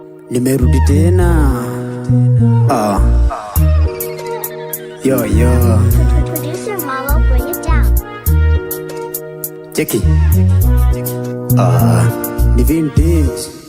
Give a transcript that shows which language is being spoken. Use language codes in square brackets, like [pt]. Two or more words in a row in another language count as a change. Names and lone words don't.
[sw] Nimerudi tena. Ah. Yo, yo. [en] Producer Marlo, bring it down. [sw] Cheki. Ah, ni vintage.